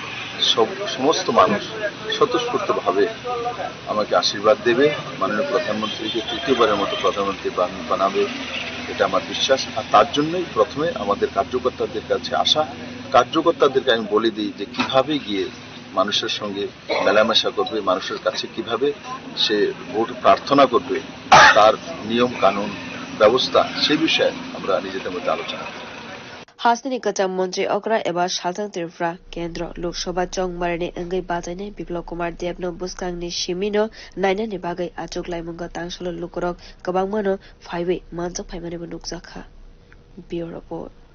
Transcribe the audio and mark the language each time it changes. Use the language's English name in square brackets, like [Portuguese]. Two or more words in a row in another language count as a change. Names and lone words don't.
[Bangla] সমস্ত মানুষ স্বতঃস্ফূর্তভাবে আমাকে আশীর্বাদ দেবে মাননীয় প্রধানমন্ত্রীকে তৃতীয়বারের মতো প্রধানমন্ত্রী বানাবে এটা আমার বিশ্বাস আর তার জন্যই প্রথমে আমাদের কার্যকর্তাদের কাছে আসা কার্যকর্তাদেরকে আমি বলে দিই যে কিভাবে গিয়ে মানুষের সঙ্গে মেলামেশা করবে মানুষের কাছে কিভাবে সে ভোট প্রার্থনা করবে তার নিয়ম কানুন ব্যবস্থা সেই বিষয়ে আমরা নিজেদের মধ্যে আলোচনা করি [Kok Borok] Hasni kacha mantri okra eba Saltang Tripura Kendra Lok Sabha chongmarani angai bajainai Biplop Kumar Dev no buskangni simino nainani bagai achuk laimunga tangsalo lukorok kabangmano phaiwe manjak phaimani nukjakha [English] Bureau Report